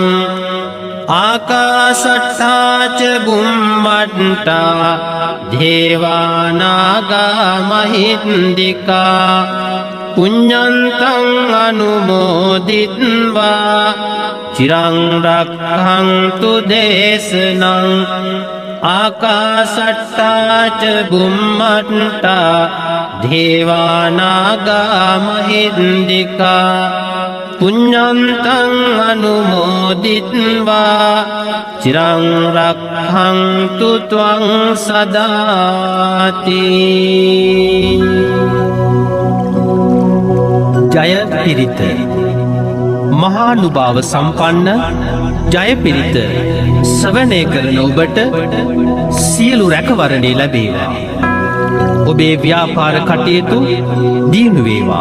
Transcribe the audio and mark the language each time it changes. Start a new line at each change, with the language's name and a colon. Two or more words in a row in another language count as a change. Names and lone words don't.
Pali: ආකාශට්ඨා ච බුම්මට්ඨා දේවානාගා මහින්దికා පුඤ්ඤන්තං අනුමෝදිත්වා චිරං රක්ඛන්තු දේශනං ආකාශට්ඨා ච බුම්මට්ඨා දේවානාගා මහින්దికා පුඤ්ඤන්තං අනුමෝදිත්වා චිරං රක්ඛන්තු ත්වං සදාති
Sinhala: ජය පිරිත මහානුභාව සම්පන්න ජය පිරිත ශ්‍රවණය කරන ඔබට සියලු රැකවරණේ ලැබේවා. ඔබේ ව්‍යාපාර කටයුතු දියුණු වේවා.